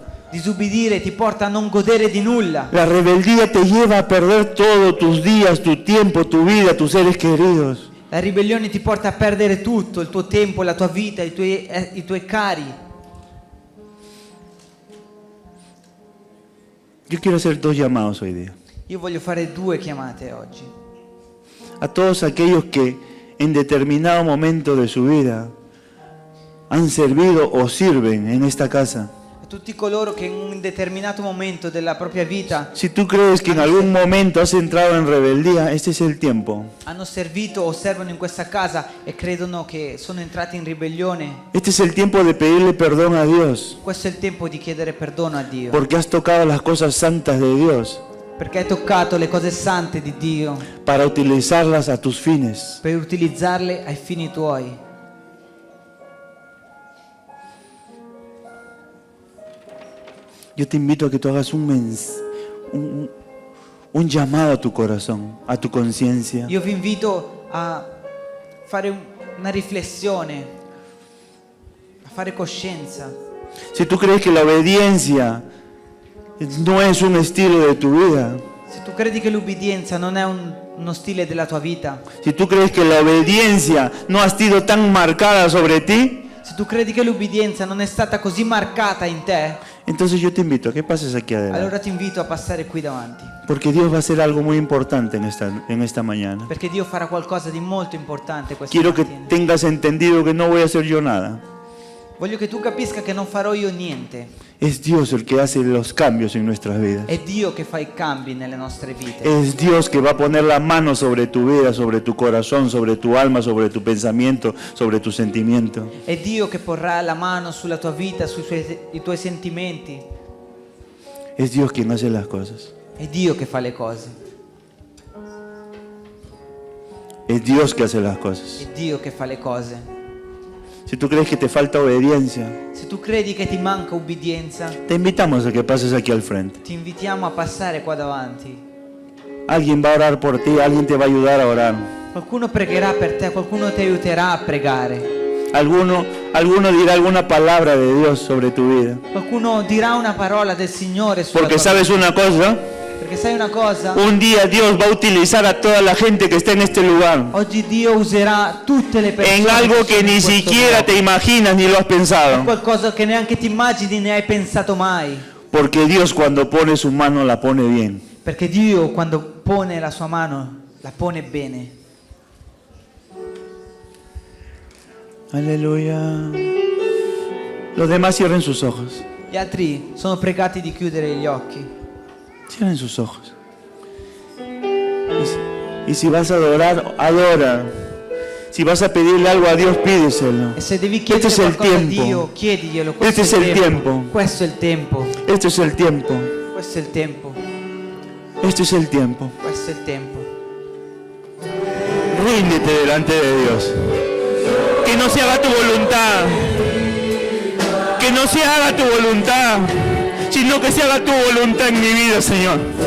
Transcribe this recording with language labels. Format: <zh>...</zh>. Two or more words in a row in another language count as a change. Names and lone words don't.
<it>disubbidire ti porta a non godere di nulla.</it> <es>La rebeldía te lleva a perder todos tus días, tu tiempo, tu vida, tus seres queridos.</es> <it>La ribellione ti porta a perdere tutto, il tuo tempo, la tua vita, i tuoi cari.</it> <es>Yo quiero hacer dos llamados hoy día.</es> <it>Io voglio fare due chiamate oggi.</it> <es>a todos aquellos que en determinado momento de su vida han servido o sirven en esta casa.</es> <it>A tutti coloro che in un determinato momento della propria vita</it> <es>Si tú crees que en algún momento has entrado en rebeldía, este es el tiempo.</es> <it>hanno servito o servono in questa casa e credono che sono entrati in ribellione,</it> <es>Este es el tiempo de pedirle perdón a Dios,</es> <it>questo è il tempo di chiedere perdono a Dio,</it> <es>porque has tocado las cosas santas de Dios</es> <it>perché hai toccato le cose sante di Dio</it> <es>para utilizarlas a tus fines.</es> <it>per utilizzarle ai fini tuoi.</it> <es>Yo te invito a que tú hagas un llamado a tu corazón, a tu conciencia.</es> <it>Io vi invito a fare una riflessione, a fare coscienza.</it> <es>Si tú crees que la obediencia no es un estilo de tu vida,</es> <it>Se tu credi che l'ubbidienza non è uno stile della tua vita,</it> <es>si tú crees que la obediencia no ha sido tan marcada sobre ti,</es> <it>se tu credi che l'ubbidienza non è stata così marcata in te,</it> <es>entonces yo te invito a que pases aquí adelante.</es> <it>allora ti invito a passare qui davanti,</it> <es>Porque Dios va a hacer algo muy importante en esta mañana.</es> <it>perché Dio farà qualcosa di molto importante questa</it> <es>Quiero que</es> <it>mattina.</it> <es>tengas entendido que no voy a hacer yo nada.</es> <it>Voglio che tu capisca che non farò io niente,</it> <es>Es Dios el que hace los cambios en nuestras vidas.</es> <it>è Dio che fa i cambi nelle nostre vite.</it> <es>Es Dios que va a poner la mano sobre tu vida, sobre tu corazón, sobre tu alma, sobre tu pensamiento, sobre tu sentimiento.</es> <it>È Dio che porrà la mano sulla tua vita, i tuoi sentimenti.</it> <es>Es Dios quien hace las cosas.</es> <it>È Dio che fa le cose.</it> <es>Es Dios que hace las cosas.</es> <it>È Dio che fa le cose.</it> <es>Si tú crees que te falta obediencia,</es> <it>Se tu credi che ti manca ubbidienza,</it> <es>te invitamos a que pases aquí al frente.</es> <it>ti invitiamo a passare qua davanti.</it> <es>Alguien va a orar por ti, alguien te va a ayudar a orar.</es> <it>Qualcuno pregherà per te, qualcuno ti aiuterà a pregare.</it> <es>Alguno dirá alguna palabra de Dios sobre tu vida.</es> <it>Qualcuno dirà una parola del Signore sulla</it> <es>Porque</es> <it>tua</it> <es>sabes una cosa,</es> <it>vita. Perché sai una cosa?</it> <es>un día Dios va a utilizar a toda la gente que está en este lugar</es> <it>Oggi Dio userà tutte le persone</it> <es>en algo que</es> <it>sono in</it> <es>ni</es> <it>questo</it> <es>siquiera te</es> <it>luogo.</it> <es>imaginas ni lo has pensado.</es> <it>Qualcosa che neanche ti immagini né hai pensato mai.</it> <es>Porque Dios cuando pone su mano la pone bien.</es> <it>Perché Dio quando pone la sua mano la pone bene.</it> <es>Aleluya. Los demás cierren sus ojos.</es> <it>Gli altri sono pregati di chiudere gli occhi.</it> <es>Cierren sus ojos. Y si vas a adorar, adora. Si vas a pedirle algo a Dios, pídeselo.</es> <it>E se devi</it> <es>Este</es> <it>chiedere</it> <es>es el</es> <it>qualcosa a</it> <es>tiempo.</es> <it>Dio, chiediglielo.</it> <es>Este es el tiempo.</es> <it>Questo è il tempo.</it> <es>Este es el tiempo.</es> <it>Questo è il tempo.</it> <es>Este es el tiempo.</es> <it>Questo è il tempo.</it> <es>Ríndete delante de Dios. Que no se haga tu voluntad. Que no se haga tu voluntad, sino que se haga tu voluntad en mi vida, Señor.</es>